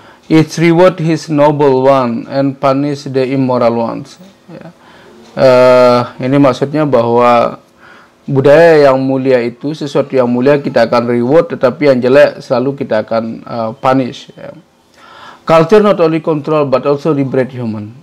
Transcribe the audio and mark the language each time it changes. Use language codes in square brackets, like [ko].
[en] It reward his noble one and punish the immoral ones. [id] Ya. Ini maksudnya bahwa budaya yang mulia itu, sesuatu yang mulia kita akan reward, tetapi yang jelek selalu kita akan punish. Ya. [en] Culture not only control but also liberate human.